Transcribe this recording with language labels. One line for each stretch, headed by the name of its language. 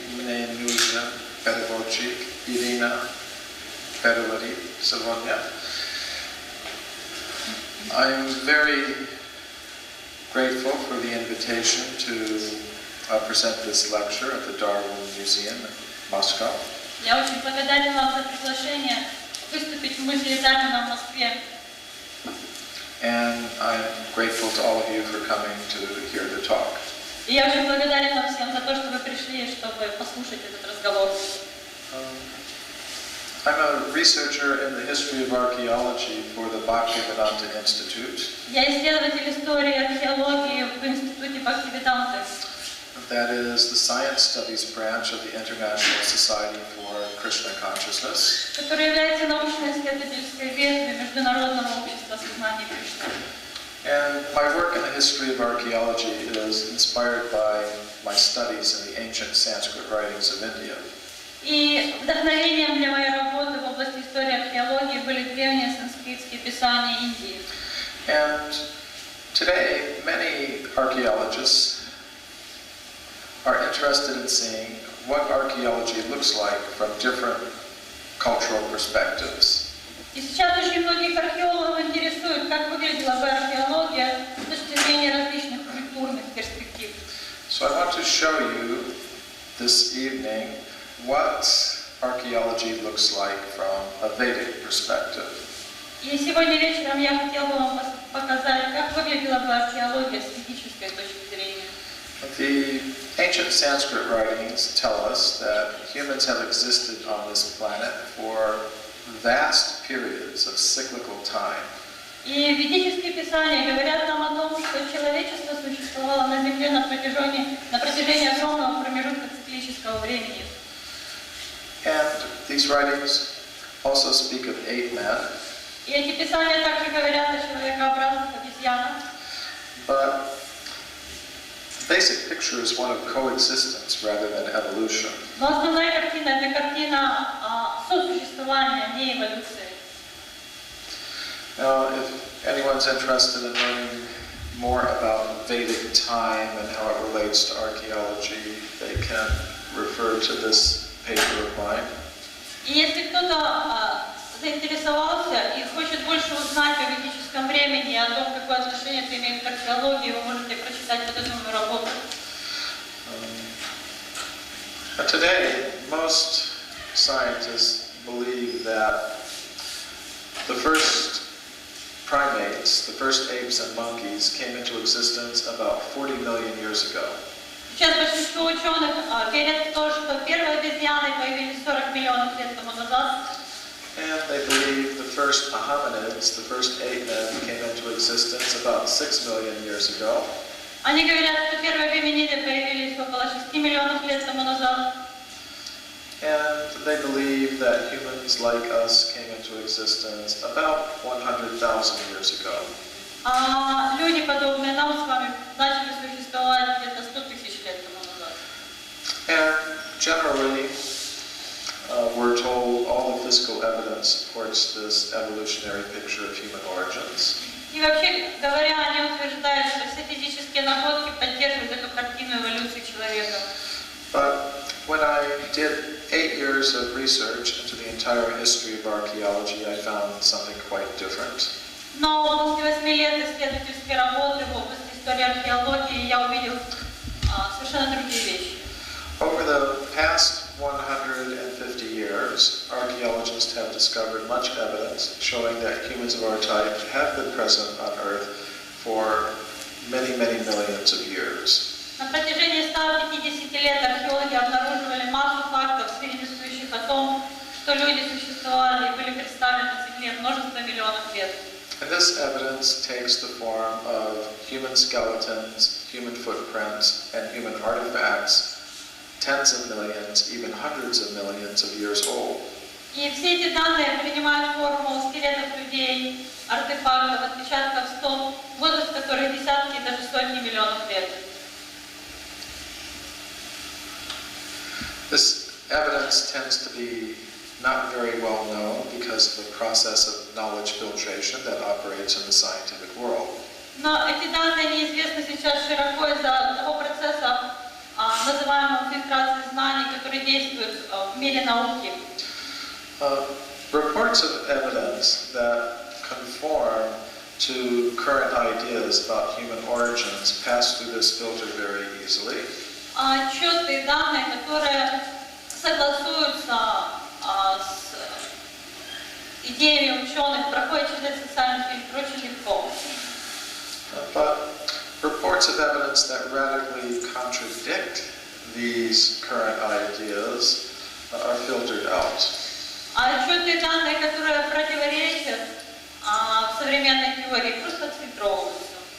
Russian: Мне нужен переводчик. Ирина переводит сегодня.
English: I'm very grateful for the invitation to present this lecture at the Darwin Museum in Moscow.
Russian: Я очень благодарен вам за приглашение выступить в музее Дарвина в Москве.
English: And I'm grateful to all of you for coming to hear the talk.
Russian: И я очень благодарен вам всем за то, что вы пришли, чтобы послушать этот разговор.
English: I'm a researcher in the history of archaeology for the Bhaktivedanta Institute.
Russian: Я исследователь истории и археологии в Институте Бхактивиданты.
English: That is the science studies branch of the International Society for Krishna Consciousness.
Russian: Который является научно-исследовательской ветвью Международного общества сознания Кришны.
English: And my work in the history of archaeology is inspired by my studies in the ancient Sanskrit writings of India.
Russian: И вдохновением для моей работы в области истории и археологии были древние санскритские писания Индии.
English: And today, many archaeologists are interested in seeing what archaeology looks like from different cultural perspectives.
Russian: И сейчас очень многих археологов интересует, как выглядела бы археология с точки зрения различных культурных перспектив.
English: So I want to show you this evening what archaeology looks like from a Vedic perspective.
Russian: И сегодня вечером я хотела бы вам показать, как выглядела бы археология с ведической точки зрения.
English: The ancient Sanskrit writings tell us that humans have existed on this planet for vast periods of cyclical time.
Russian: И ведические писания говорят нам о том, что человечество существовало на Земле на протяжении огромного промежутка циклического времени.
English: And these writings also speak of ape men.
Russian: И эти писания также говорят о человекообразных обезьянах.
English: But the basic picture is one of coexistence rather than evolution.
Russian: Но основная картина – это картина сосуществования, не эволюции.
English: Now, if anyone's interested in learning more about Vedic time and how it relates to archaeology, they can refer to this paper of mine.
Russian: И если кто-то заинтересовался и хочет больше узнать о ведическом времени, о том, какое отношение это имеет к археологии, вы можете прочитать вот эту мою работу.
English: But today, most scientists believe that the first primates, the first apes and monkeys, came into existence about 40 million years ago.
Russian: Сейчас большинство ученых верят в то, что первые обезьяны появились 40 миллионов лет тому назад.
English: And they believe the first hominids, the first ape men, came into existence about 6 million years ago.
Russian: Они говорят, что первые гоминиды появились около 6 миллионов лет тому назад.
English: And they believe that humans like us came into existence about 100,000 years ago.
Russian: А люди, подобные нам с вами, начали существовать где-то 100 тысяч лет тому назад.
English: And generally, we're told all the physical evidence supports this evolutionary picture of human origins.
Russian: И вообще говоря, они утверждают, что все физические находки поддерживают эту картину эволюции человека.
English: But when I did 8 years of research into the entire history of archaeology, I found something quite different.
Russian: Но после 8 лет исследовательской работы в области истории археологии я увидел совершенно другие вещи.
English: Over the past 150 years, archaeologists have discovered much evidence showing that humans of our type have been present on Earth for many, many millions of years.
Russian: На протяжении 150 лет археологи обнаруживали массу фактов, свидетельствующих о том, что люди существовали и были представлены на Земле множество миллионов лет.
English: And this evidence takes the form of human skeletons, human footprints, and human artifacts, tens of millions, even hundreds of millions of years old.
Russian: И все эти данные принимают форму скелетов людей, артефактов, отпечатков стоп, возраст которых десятки и даже сотни миллионов лет.
English: This evidence tends to be not very well known because of the process of knowledge filtration that operates in the scientific world.
Russian: Но эти данные неизвестны сейчас широко из-за того процесса, называемого фильтрацией знаний, который действует в мире науки.
English: Reports of evidence that conform to current ideas about human origins pass through this filter very easily.
Russian: Отчеты и данные, которые согласуются с идеями ученых, проходят через этот социальный фильтр очень легко.
English: But reports of evidence that radically contradict these current ideas are filtered out.
Russian: Отчеты и данные, которые противоречат современной теории, просто отфильтровываются.